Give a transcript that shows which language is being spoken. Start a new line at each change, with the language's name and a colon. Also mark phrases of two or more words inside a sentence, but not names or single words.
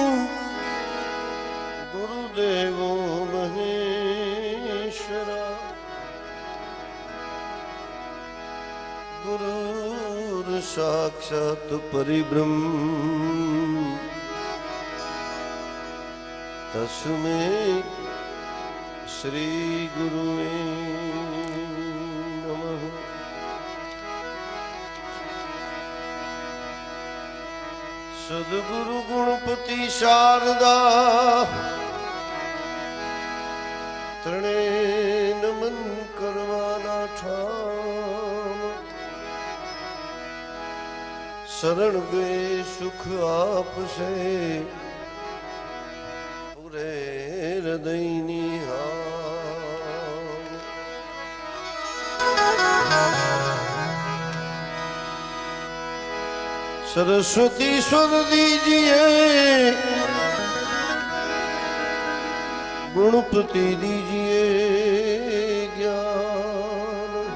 Sanskrit: गुरुदेवो महेश्वरा गुरुर्साक्षात् परिब्रह्म तस्मै श्री गुरुवे नमः।
Gujarati: सद्गुरु गुणपति शारदा ત્રણે નમન કરવાના ઠામ શરણ ગે સુખ આપશે પૂરે હૃદયની હામ।
Hindi: सरस्वती स्वर दीजिए गुणपति दीजिए ज्ञान।